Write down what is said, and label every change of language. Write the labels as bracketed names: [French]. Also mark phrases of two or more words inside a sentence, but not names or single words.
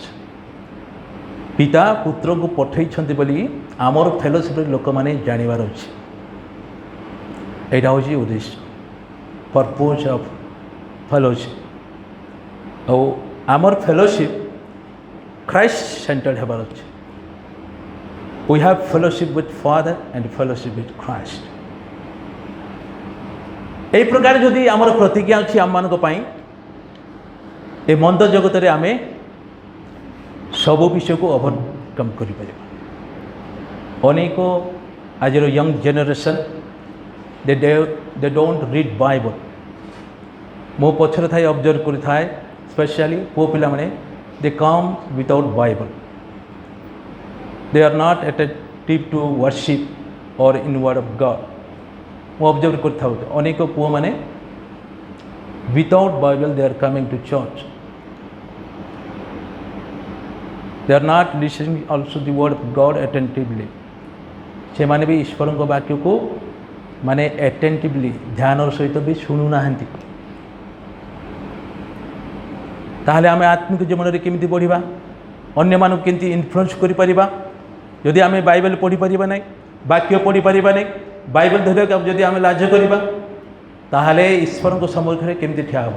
[Odia] ପିତା ପୁତ୍ରକୁ ପଠାଇଛନ୍ତି ବୋଲି ଆମର ଫେଲୋସିପ୍ରେ ଲୋକମାନେ ଜାଣିବାର ଅଛି। ଏଇଟା ହେଉଛି ଉଦ୍ଦେଶ୍ୟ, [English] purpose of fellowship. [Odia] ଆଉ ଆମର ଫେଲୋସିପ୍ [English] Christ centered [Odia] ହେବାର ଅଛି। [English] We have fellowship with Father and fellowship with Christ. [Odia] ଏହି ପ୍ରକାର ଯଦି ଆମର ପ୍ରତିଜ୍ଞା ଅଛି ଆମମାନଙ୍କ ପାଇଁ, ଏ ମନ୍ଦ ଜଗତରେ ଆମେ ସବୁ ବିଷୟକୁ ଓଭରକମ୍ କରିପାରିବା। ଅନେକ ଆଜିର [English] young generation they don't read Bible. [Odia] ମୋ ପଛରେ ଥାଇ ଅବଜର୍ଭ କରିଥାଏ, ସ୍ପେଶାଲି ପୁଅ ପିଲାମାନେ, [English] they come without Bible. They are not attentive to worship or in word of God. [Odia] ମୁଁ ଅବଜର୍ଭ କରିଥାଉ ଅନେକ ପୁଅମାନେ [English] without Bible they are coming to church. They are not listening also the word of God attentively. [Odia] ସେମାନେ ବି ଈଶ୍ୱରଙ୍କ ବାକ୍ୟକୁ ମାନେ attentively ଧ୍ୟାନର ସହିତ ବି ଶୁଣୁନାହାନ୍ତି। ତାହେଲେ ଆମେ ଆତ୍ମିକ ଜୀବନରେ କେମିତି ବଢ଼ିବା, ଅନ୍ୟମାନଙ୍କୁ କେମିତି ଇନଫ୍ଲୁଏନ୍ସ କରିପାରିବା? ଯଦି ଆମେ ବାଇବେଲ ପଢ଼ିପାରିବା ନାହିଁ, ବାକ୍ୟ ପଢ଼ିପାରିବା ନାହିଁ, ବାଇବେଲ ଧରିବାକୁ ଯଦି ଆମେ ଲାଜ କରିବା, ତାହେଲେ ଈଶ୍ୱରଙ୍କ ସମ୍ମୁଖରେ କେମିତି ଠିଆ ହେବ?